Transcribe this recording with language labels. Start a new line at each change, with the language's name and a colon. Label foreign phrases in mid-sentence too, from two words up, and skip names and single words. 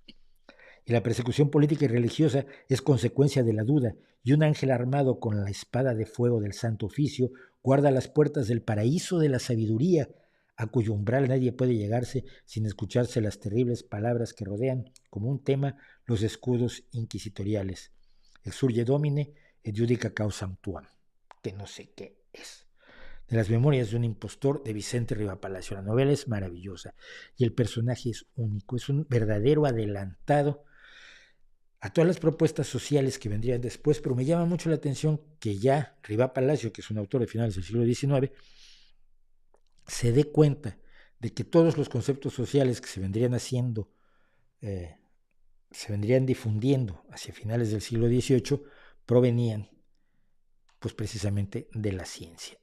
Spanish: Y la persecución política y religiosa es consecuencia de la duda, y un ángel armado con la espada de fuego del Santo Oficio guarda las puertas del paraíso de la sabiduría, a cuyo umbral nadie puede llegarse sin escucharse las terribles palabras que rodean, como un tema, los escudos inquisitoriales.
Latin: Exurge Domine et judica causam tuam,
Spanish: que no sé qué es. De las Memorias de un impostor, de Vicente Rivapalacio. La novela es maravillosa y el personaje es único, es un verdadero adelantado a todas las propuestas sociales que vendrían después, pero me llama mucho la atención que ya Rivapalacio, que es un autor de finales del siglo XIX, se dé cuenta de que todos los conceptos sociales que se vendrían haciendo, se vendrían difundiendo hacia finales del siglo XVIII, provenían pues precisamente de la ciencia.